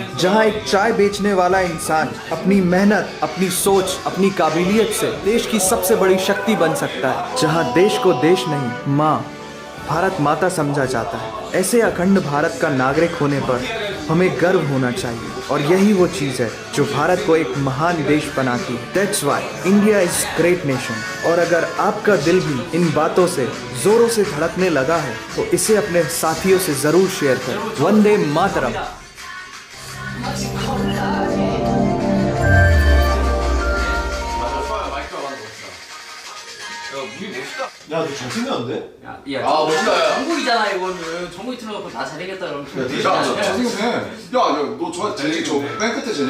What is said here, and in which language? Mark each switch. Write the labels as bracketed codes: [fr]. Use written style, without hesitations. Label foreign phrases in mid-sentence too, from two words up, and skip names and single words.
[hi] जहां एक चाय बेचने वाला इंसान अपनी मेहनत, अपनी सोच, अपनी काबिलियत से देश की सबसे बड़ी शक्ति बन सकता है। जहां देश को देश नहीं, माँ, भारत माता समझा जाता है। ऐसे अखंड भारत का नागरिक होने पर हमें गर्व होना चाहिए और यही वो चीज़ है जो भारत को एक महान देश बनाती है। [en] That's why India is great nation। [hi] और अगर आपका दिल भी इन बातों से जोरों से धड़कने लगा है तो इसे अपने साथियों से जरूर शेयर करें। वंदे मातरम। [ko] 야, 너 잘생겼는데? 야, 아, 멋있다. 전국이잖아 이거는. 전국이 틀어놓고 나 잘생겼다 그러면. 야너저 제일 저맨 끝에 쟤냐?